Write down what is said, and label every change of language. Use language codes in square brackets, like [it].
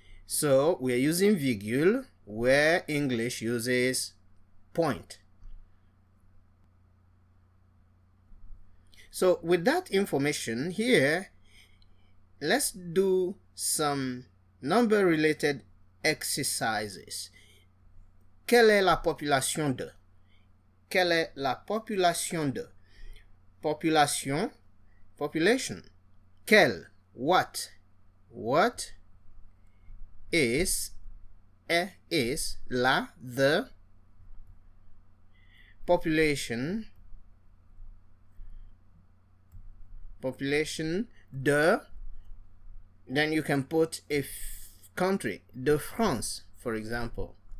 [en] So we are using virgule where English uses point. So with that information here, let's do some number related exercises. [fr] Quelle est la population de? Quelle est la population de? [en] Population, population. Quelle, what? What is la, the population, population de, then you can put a country, [fr] de France, [en] for example.